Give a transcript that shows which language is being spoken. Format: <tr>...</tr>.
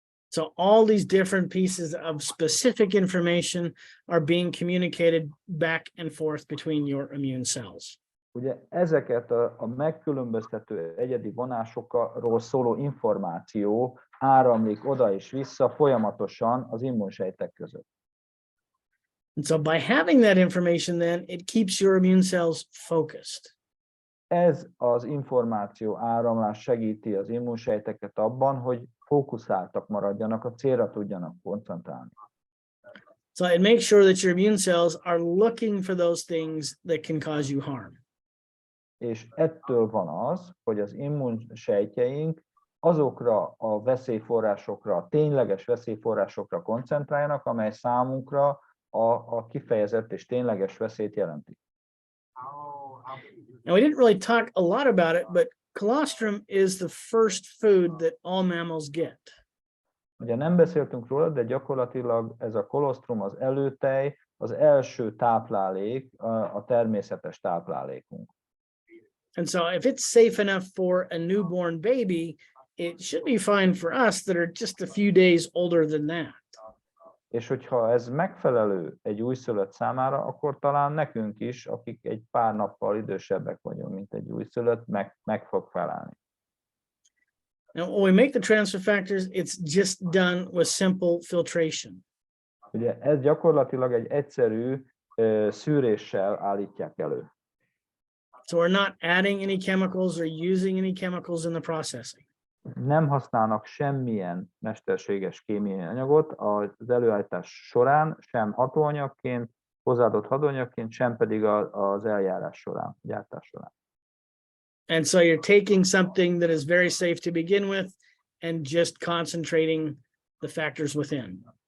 <en>So all these different pieces of specific information are being communicated back and forth between your immune cells.</en> <hu>Ugye ezeket a megkülönböztető egyedi vonásokról szóló információ áramlik oda és vissza folyamatosan az immunsejtek között.</hu> <en>And so by having that information, then it keeps your immune cells focused.</en> <hu>Ez az információ áramlás segíti az immunsejteket abban, hogy fókuszáltak maradjanak, a célra tudjanak koncentrálni.</hu> <en>So it makes sure that your immune cells are looking for those things that can cause you harm.</en> <hu>És ettől van az, hogy az immunsejtjeink azokra a veszélyforrásokra, a tényleges veszélyforrásokra koncentráljanak, amely számunkra a kifejezett és tényleges veszélyt jelenti.</hu> <en>Now, we didn't really talk a lot about it, but colostrum is the first food that all mammals get.</en> <hu>Ugye nem beszéltünk róla, de gyakorlatilag ez a kolostrum, az előtej, az első táplálék, a természetes táplálékunk.</hu> <en>And so if it's safe enough for a newborn baby, it should be fine for us that are just a few days older than that.</en> <hu>És hogyha ez megfelelő egy újszülött számára, akkor talán nekünk is, akik egy pár nappal idősebbek vagyunk, mint egy újszülött, meg fog felállni.</hu> <en>Now, when we make the transfer factors, it's just done with simple filtration.</en> <hu>Ugye ez gyakorlatilag egy egyszerű szűréssel állítják elő.</hu> <en>So we're not adding any chemicals or using any chemicals in the processing.</en> <hu>Nem használnak semmilyen mesterséges kémiai anyagot az előállítás során, sem hatóanyagként, hozzáadott hatóanyagként, sem pedig az eljárás során, gyártás során.</hu> <en>And so you're taking something that is very safe to begin with and just concentrating the factors within.</en>